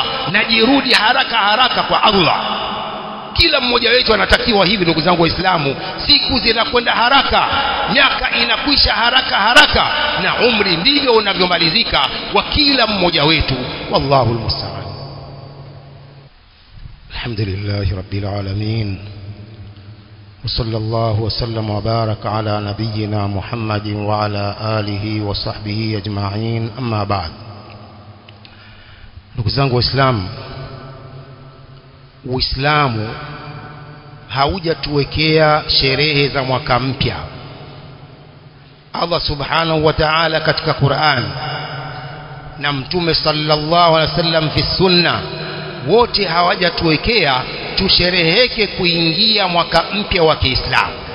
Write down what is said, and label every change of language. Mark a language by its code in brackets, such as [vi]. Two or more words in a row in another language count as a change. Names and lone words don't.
[sw] Najirudi haraka kwa Allah. Kila mmoja wetu anatakiwa hivi, ndugu zangu Waislamu. Siku zinakwenda haraka, miaka inakwisha haraka, na umri ndivyo unavyomalizika wa kila mmoja wetu. [ar] والله المستعان. الحمد لله رب العالمين. وصلى الله وسلم وبارك على نبينا محمد وعلى آله وصحبه أجمعين. أما بعد. [sw] ndugu zangu Waislamu, Uislamu haujatuwekea sherehe za mwaka mpya. Allah [ar] سبحانه وتعالى [sw] katika Qur'an na Mtume [ar] صلى الله عليه وسلم في السنة, [sw] wote hawajatuwekea tushereheke kuingia mwaka mpya wa Kiislamu.